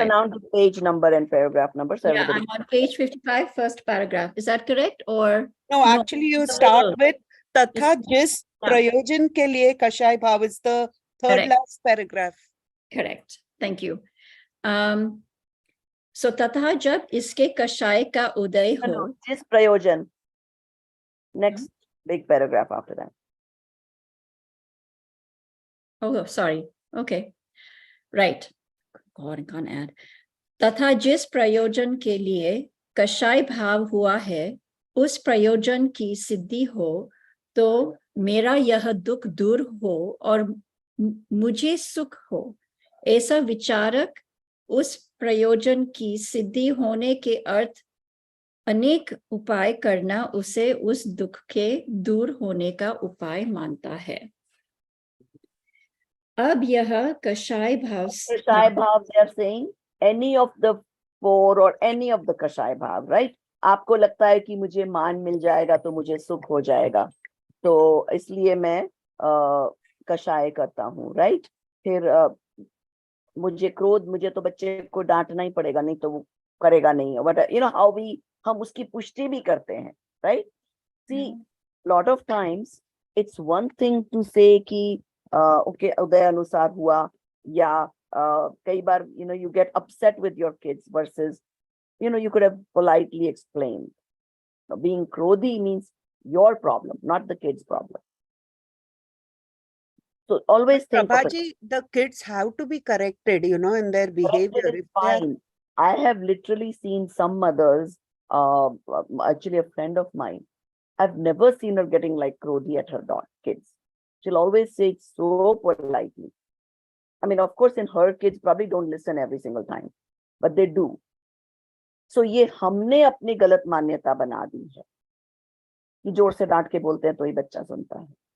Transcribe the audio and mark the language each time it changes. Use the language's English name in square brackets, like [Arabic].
[English] announce the page number and paragraph number. So Yeah, everybody. I'm on page 55, first paragraph. Is that correct? Or No, actually you the start middle. [Hindi] with तथा जिस [English] Yeah. [Hindi] प्रयोजन के लिए कषाय भाव [English] is the third Correct. last paragraph. correct? Thank you. [Hindi] So तथा जब इसके कषाय का उदय हो, No, जिस प्रयोजन. [English] Next big paragraph after that. oh, sorry. Okay. Right. God, I can't add. [Hindi] तथा जिस प्रयोजन के लिए कषाय भाव हुआ है, उस प्रयोजन की सिद्धि हो, तो मेरा यह दुख दूर हो और मुझे सुख हो, ऐसा विचारक उस प्रयोजन की सिद्धि होने के अर्थ अनेक उपाय करना उसे उस दुख के दूर होने का उपाय मानता है. अब यह कषाय भाव [English] Kashai bhav, they are saying any of the 4 or any of the Kashai bhav, right? [Hindi] आपको लगता है कि मुझे मान मिल जाएगा तो मुझे सुख हो जाएगा, तो इसलिए मैं कषाय करता हूँ, right? फिर मुझे क्रोध, मुझे तो बच्चे को डांटना ही पड़ेगा, नहीं तो वो करेगा नहीं. [English] But you know how [Hindi] हम उसकी पुष्टि भी करते हैं, right? See, lot of times it's one thing to say कि okay, उदय अनुसार हुआ, या कई बार you get upset with your kids versus you could have politely explained. [English] Now, being krodhi means your problem, not the kid's problem. So always think of it. Prabhaji, the kids have to be corrected, in their behavior. Corrected is If they are- fine. I have literally seen some mothers, actually a friend of mine, I've never seen her getting like krodhi at her kids. She'll always say it so politely. I mean, of course, in her kids probably don't listen every single time, but they do. [Hindi] So ये हमने अपनी गलत मान्यता बना दी है कि जोर से डांट के बोलते हैं तो ही बच्चा सुनता है.